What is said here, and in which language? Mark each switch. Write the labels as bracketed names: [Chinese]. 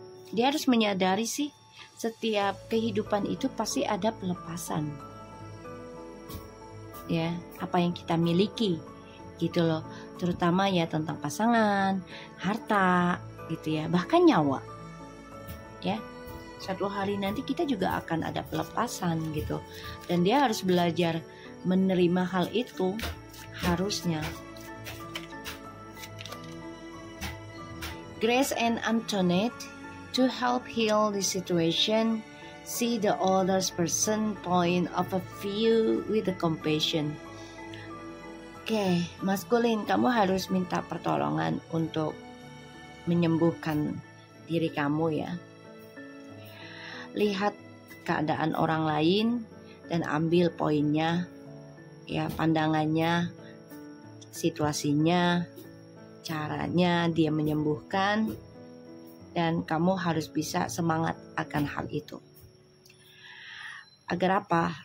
[Indonesian] Dia harus menyadari sih, setiap kehidupan itu pasti ada pelepasan ya, apa yang kita miliki gitu loh, terutama ya tentang pasangan, harta gitu ya, bahkan nyawa ya. Suatu hari nanti kita juga akan ada pelepasan gitu, dan dia harus belajar menerima hal itu harusnya. [English] Grace and Antoinette, to help heal the situation, see the other person's point of view with the compassion. [Indonesian] Oke, maskulin, kamu harus minta pertolongan untuk menyembuhkan diri kamu ya. Lihat keadaan orang lain dan ambil poinnya ya, pandangannya, situasinya, caranya dia menyembuhkan, dan kamu harus bisa semangat akan hal itu. Agar apa?